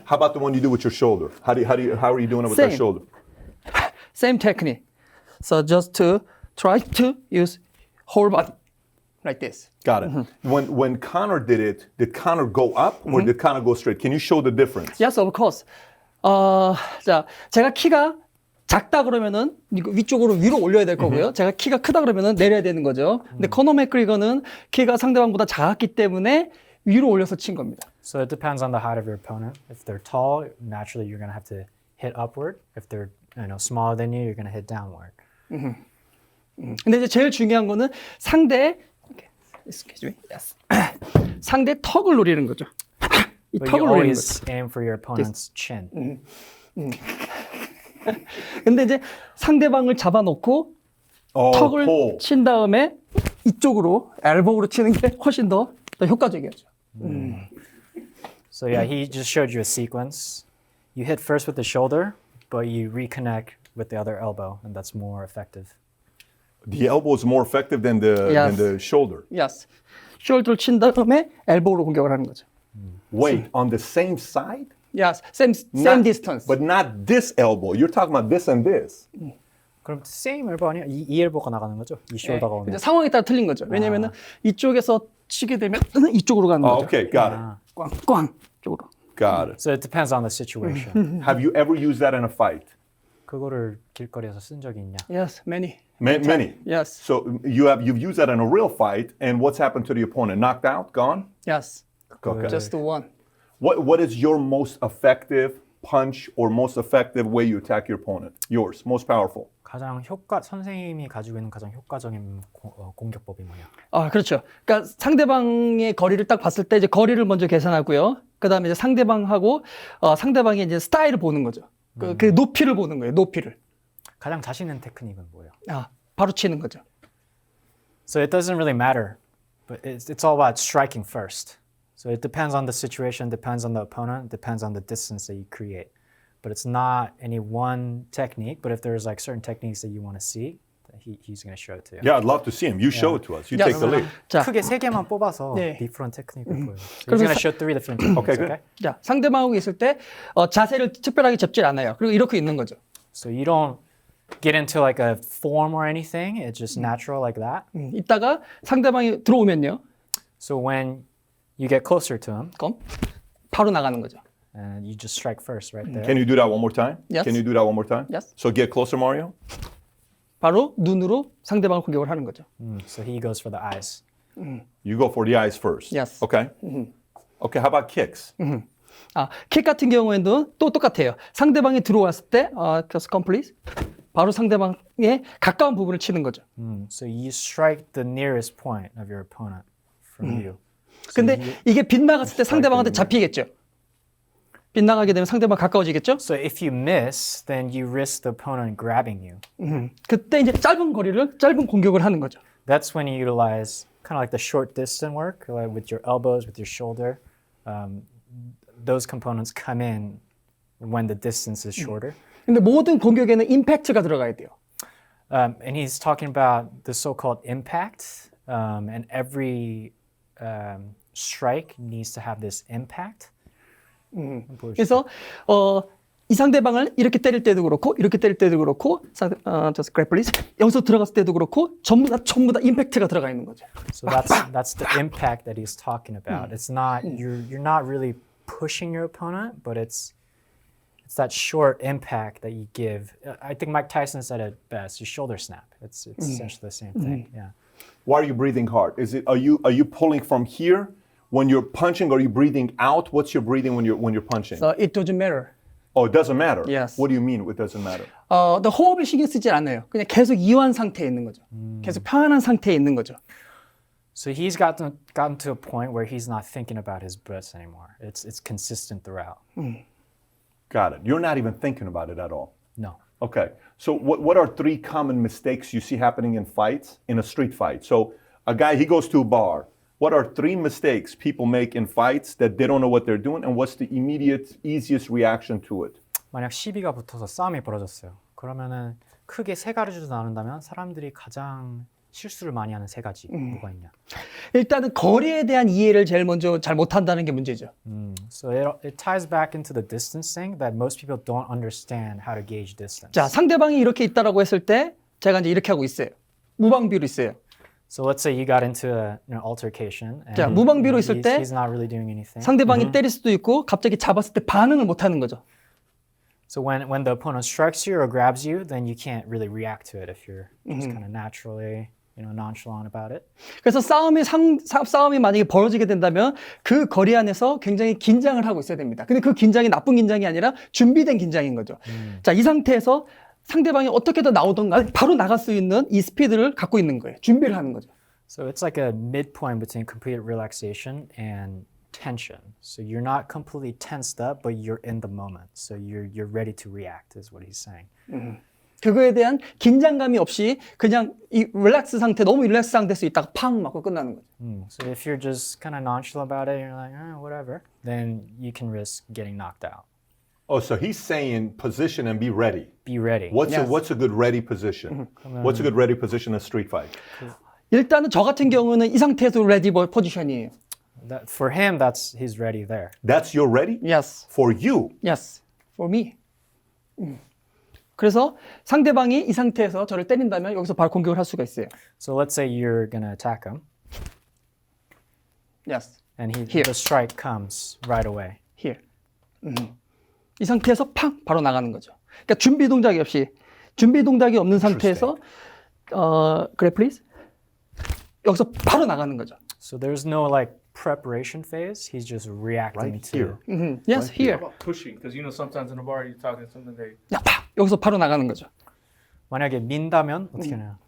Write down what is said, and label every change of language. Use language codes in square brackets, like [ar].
[en] How about the one you do with your shoulder? How are you doing it with that Same. shoulder? Same technique. So just to try to use whole body, like this. Got it. When Conor did it, did Conor go up or did Conor go straight? Can you show the difference? Yes, of course. [ko] 자, 제가 키가 작다 그러면은 이거 위쪽으로 위로 올려야 될 거고요. 제가 키가 크다 그러면은 내려야 되는 거죠. 근데 코너 맥그리거는 키가 상대방보다 작았기 때문에 위로 올려서 친 겁니다. [en] So it depends on the height of your opponent. If they're tall, naturally you're going to have to hit upward. If they're smaller than you, you're going to hit downward. [ko] 근데 이제 제일 중요한 거는 상대 [en] excuse me. [ko] Yes. 상대 턱을 노리는 거죠. 이 [en] But [ko] 턱을 노리는 [en] always [ko] 거죠. [en] aim for your opponent's chin. [ko] 근데 이제 상대방을 잡아놓고 턱을 [en] pull. [ko] 친 다음에 이쪽으로 엘보우로 치는 게 훨씬 더 효과적이죠. [en] So yeah, he just showed you a sequence. You hit first with the shoulder, but you reconnect with the other elbow, and that's more effective. The elbow is more effective than the shoulder. Yes. [ko] 숄더를 친 다음에 엘보우로 공격을 하는 거죠. [en] Wait, on the same side? Yes, same Not- distance. But not this elbow. You're talking about this and this. [ko] 그럼 [en] same elbow [ko] 아니야? 이 elbow가 나가는 거죠? 이 shoulder가 오면. 이제 상황에 따라 틀린 거죠. 왜냐면은 이쪽에서 치게 되면 이쪽으로 가는 [en] Oh, okay, got it. [ko] 꽝꽝 쪽으로. [en] Got it. So it depends on the situation. Have you ever used that in a fight? [ko] 그거를 길거리에서 쓴 적이 있냐? [en] Yes, many. Many. Yes, So you've used that in a real fight, and what's happened to the opponent? Knocked out? Gone? yes. Okay. Just one. What is your most effective punch or most effective way you attack your opponent? Yours, most powerful. [ko] 선생님이 가지고 있는 가장 효과적인 공격법이 뭐냐? 아, 그렇죠. 그러니까 상대방의 거리를 딱 봤을 때 이제 거리를 먼저 계산하고요. 그다음에 이제 상대방하고 상대방의 이제 스타일을 보는 거죠. 그 높이를 보는 거예요. 높이를. 가장 자신 있는 테크닉은 뭐예요? 아, 바로 치는 거죠. [en] So it doesn't really matter, but it's all about striking first. So it depends on the situation, depends on the opponent, depends on the distance that you create. But it's not any one technique. But if there's like certain techniques that you want to see, he's going to show it to you. Yeah, I'd love to see him. You show it to us. You take the lead. [ko] 자, 크게 세 개만 뽑아서 네. [en] different technique을 [ko] 보여요. [en] So he's going to show 3 different techniques. Okay, good. Okay? [ko] 자, 상대방하고 있을 때 자세를 특별하게 잡질 않아요. 그리고 이렇게 있는 거죠. [en] So you don't get into like a form or anything. It's just natural like that. [ko] 이따가 상대방이 들어오면요. [en] So when you get closer to him, [ko] 그럼 바로 나가는 거죠. [en] and you just strike first right there. Can you do that one more time? Yes. Can you do that one more time? Yes. So get closer, Mario. [ko] 바로 눈으로 상대방을 공격을 하는 거죠. [en] So he goes for the eyes. You go for the eyes first. Yes. Okay. Okay, how about kicks? [ko] 아, 킥 같은 경우에도 또 똑같아요. 상대방이 들어왔을 때 [en] just come please. [ko] 바로 상대방의 가까운 부분을 치는 거죠. [en] So you strike the nearest point of your opponent from you. [ko] 근데 이게 빗나갔을 때 상대방한테 잡히겠죠. 빗나가게 되면 상대방 가까워지겠죠. [en] So if you miss, then you risk the opponent grabbing you. [ko] 그때 이제 짧은 공격을 하는 거죠. [en] That's when you utilize kind of like the short distance work, like with your elbows, with your shoulder. Those components come in when the distance is shorter. [ko] 근데 모든 공격에는 임팩트가 들어가야 돼요. [en] And he's talking about the so-called impact, and every strike needs to have this impact. [ko] 그래서 이 상대방을 이렇게 때릴 때도 그렇고 이렇게 때릴 때도 그렇고 [en] just grab please. [ko] 여기서 들어갔을 때도 그렇고 전부 다 임팩트가 들어가 있는 거죠. [en] So that's the impact that he's talking about. It's not you're not really pushing your opponent, but it's that short impact that you give. I think Mike Tyson said it best. You shoulder snap. It's essentially the same thing. Yeah. Why are you breathing hard? Are you pulling from here when you're punching? Or are you breathing out? What's your breathing when you're punching? So it doesn't matter. Oh, it doesn't matter. Yes. What do you mean it doesn't matter? [ko] 호흡을 신경 쓰지 않아요. 그냥 계속 이완 상태에 있는 거죠. 계속 편안한 상태에 있는 거죠. [en] So he's gotten to a point where he's not thinking about his breaths anymore. It's consistent throughout. Got it. You're not even thinking about it at all. No. Okay. So what are 3 common mistakes you see happening in fights, in a street fight? So a guy, he goes to a bar. What are 3 mistakes people make in fights that they don't know what they're doing, and what's the immediate, easiest reaction to it? [ko] 만약 시비가 붙어서 싸움이 벌어졌어요. 그러면은 크게 3가지로 나눈다면 사람들이 가장 실수를 많이 하는 3가지 뭐가 있냐? 일단은 거리에 대한 이해를 제일 먼저 잘 못한다는 게 문제죠. [en] So it ties back into the distance thing that most people don't understand how to gauge distance. [ko] 자, 상대방이 이렇게 있다라고 했을 때 제가 이제 이렇게 하고 있어요. 무방비로 있어요. [en] So let's say you got into an altercation. And [ko] 자, 무방비로 있을 때 [en] he's not really doing anything. [ko] 상대방이 때릴 수도 있고 갑자기 잡았을 때 반응을 못 하는 거죠. [en] So when the opponent strikes you or grabs you, then you can't really react to it if you're just kind of naturally, nonchalant about it. [ko] 그래서 싸움이 만약에 벌어지게 된다면 그 거리 안에서 굉장히 긴장을 하고 있어야 됩니다. 근데 그 긴장이 나쁜 긴장이 아니라 준비된 긴장인 거죠. 자, 이 상태에서 상대방이 어떻게든 나오던가 바로 나갈 수 있는 이 스피드를 갖고 있는 거예요. 준비를 하는 거죠. [en] So it's like a midpoint between complete relaxation and tension. So you're not completely tensed up, but you're in the moment. So you're ready to react, is what he's saying. [ko] 그거에 대한 긴장감이 없이 그냥 이 릴렉스 상태, 너무 릴렉스 상태에서 있다가 팡 맞고 끝나는 거죠. [en] So if you're just kind of nonchalant about it, you're like, whatever, then you can risk getting knocked out. Oh, so he's saying position and be ready. Be ready. What's Yes. a good ready position? What's a good ready position in a street fight? [ko] 일단은 저 같은 경우는 이 상태에서 레디 포지션이에요. [en] For him, he's ready there. That's your ready? Yes. For you. Yes. For me. [ko] 그래서 상대방이 이 상태에서 저를 때린다면 여기서 바로 공격을 할 수가 있어요. [en] So let's say you're going to attack him. Yes. And Here. the strike comes right away. Here. [ko] 이 상태에서 팡 바로 나가는 거죠. 그러니까 준비 동작이 없는 상태에서 그래 please. 여기서 바로 나가는 거죠. [en] So there's no like preparation phase. He's just reacting Right to. here. Yes, here. How about pushing? Because sometimes in a bar you're talking something they. [ko] 야, 팍! 여기서 바로 나가는 거죠. 만약에 민다면 어떻게 하나요?